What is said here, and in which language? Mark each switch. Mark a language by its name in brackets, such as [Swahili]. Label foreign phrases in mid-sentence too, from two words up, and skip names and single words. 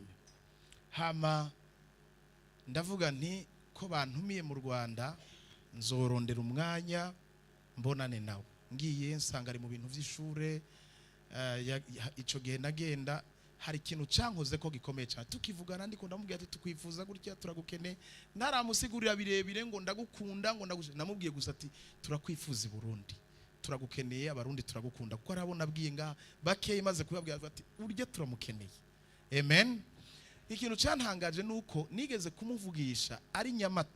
[Rundi] Hama ndavuga nti ko bantumiye mu Rwanda, nzorondera umwanya mbonane nawe. Ngiye nsanga ari mu bintu by'ishure. Ico gihe nagenda, hari ikintu cyankoze ko gikomeye cyane. Tukivugana ndiko ndamubwira ati tukwifuza gutya, turagukeneye. Naramusigurira birebire ngo ndagukunda, ngo namubwiye gusa ati turakwifuza i Burundi, turagukeneye, abarundi turagukunda, kuko arabona abwiye nga bakeye maze kubabwira ati urye turamukeneye. Amen. Ikintu cyantangaje nuko nigeze kumuvugisha ari Nyamata.